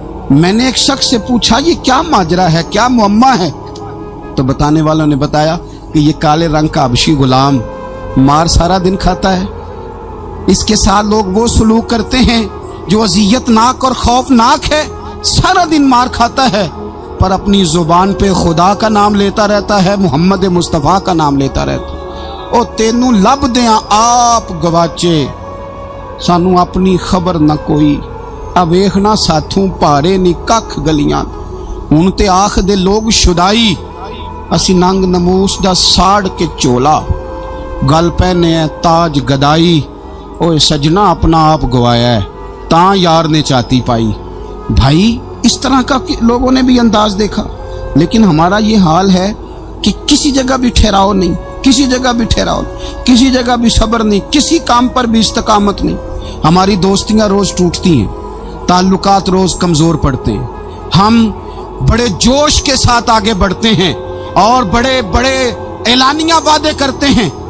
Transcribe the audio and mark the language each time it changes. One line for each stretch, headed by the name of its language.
Urdu: میں نے ایک شخص سے پوچھا یہ کیا ماجرا ہے, کیا معمہ ہے؟ تو بتانے والوں نے بتایا کہ یہ کالے رنگ کا حبشی غلام مار سارا دن کھاتا ہے, اس کے ساتھ لوگ وہ سلوک کرتے ہیں جو اذیت ناک اور خوفناک ہے, سارا دن مار کھاتا ہے پر اپنی زبان پہ خدا کا نام لیتا رہتا ہے, محمد مصطفیٰ کا نام لیتا رہتا ہے.
Punjabi: او تینوں لب دیاں آپ گواچے, سانو اپنی خبر نہ کوئی, اب ویکھنا ساتھوں پارے نی ککھ گلیاں, ہن تے آکھ دے لوگ شدائی, اسی ننگ نموس دا ساڑ کے چولا, گل پہنے ہے تاج گدائی, اوے سجنا اپنا آپ گوایا ہے تاں یار نے چاتی پائی.
Urdu: بھائی اس طرح کا لوگوں نے بھی انداز دیکھا, لیکن ہمارا یہ حال ہے کہ کسی جگہ بھی ٹھہراؤ نہیں, کسی جگہ بھی ٹھہراؤ, کسی جگہ بھی صبر نہیں, کسی کام پر بھی استقامت نہیں. ہماری دوستیاں روز ٹوٹتی ہیں, تعلقات روز کمزور پڑتے ہیں, ہم بڑے جوش کے ساتھ آگے بڑھتے ہیں اور بڑے بڑے اعلانیہ وعدے کرتے ہیں.